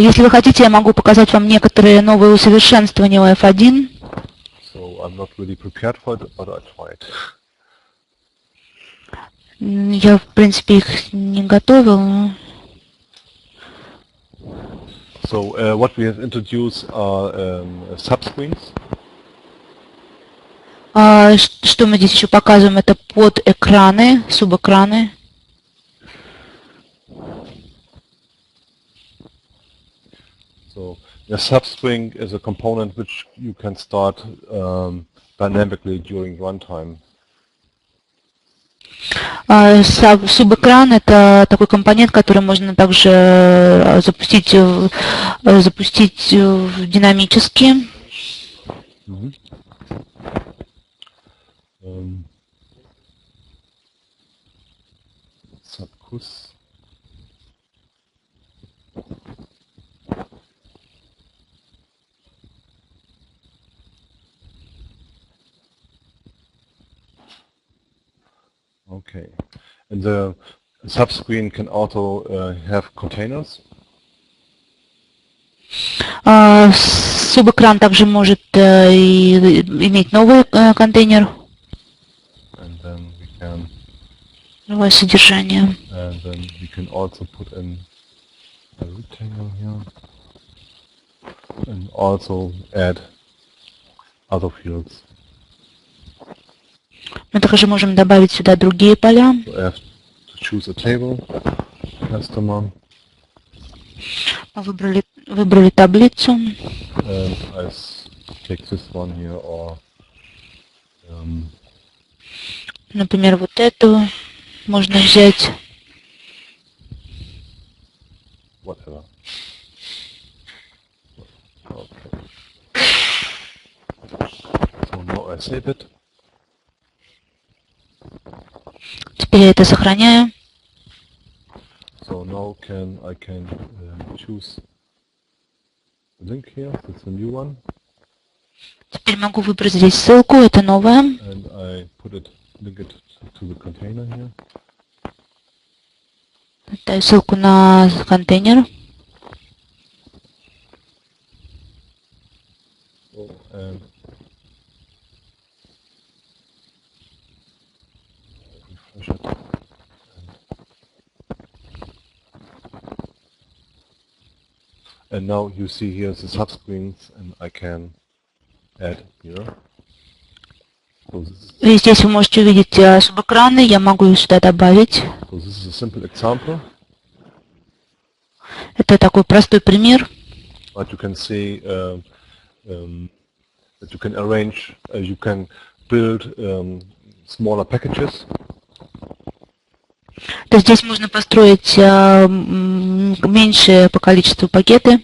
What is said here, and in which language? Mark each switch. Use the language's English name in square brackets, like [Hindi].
[Russian] Если вы хотите, я могу показать вам некоторые новые усовершенствования OF-1. [English] So, I'm not really prepared for it, but I tried. [Russian] Я, в принципе, их не готовил, но... [English] So, what we have introduced are subscreens. [Russian] Что мы здесь еще показываем, это подэкраны, субэкраны. [English] So, a substring is a component which you can start dynamically during runtime. [Russian] Субэкран — это такой компонент, который можно также запустить динамически. Subcus. [English] Okay, and the subscreen can also have containers. [Russian] Субэкран также может иметь новый контейнер, [English] And then we can, [Russian] новое содержание. [English] and then we can also put in a rectangle here, and also add other fields. [Russian] Мы также можем добавить сюда другие поля. [English] So I have to choose a table, customer, [Russian] Мы выбрали таблицу. [English] and I take this one here, or [Russian] Например, вот эту можно взять. [English] whatever. Okay. So now I save it. [Russian] Теперь я это сохраняю. [English] So now I can choose the link here. That's a new one, [Russian] Теперь могу выбрать здесь ссылку, это новая. [English] and I link it to the container here. [Russian] Ставлю ссылку на контейнер. [English] So, and refresh it. And now you see here the subscreens, and I can add here. So [Russian] И здесь вы можете увидеть субэкраны, я могу их сюда добавить. [English] this is a simple example, [Russian] Это такой простой пример. [English] but you can see that you can arrange, you can build smaller packages. [Russian] То есть здесь можно построить меньше по количеству пакеты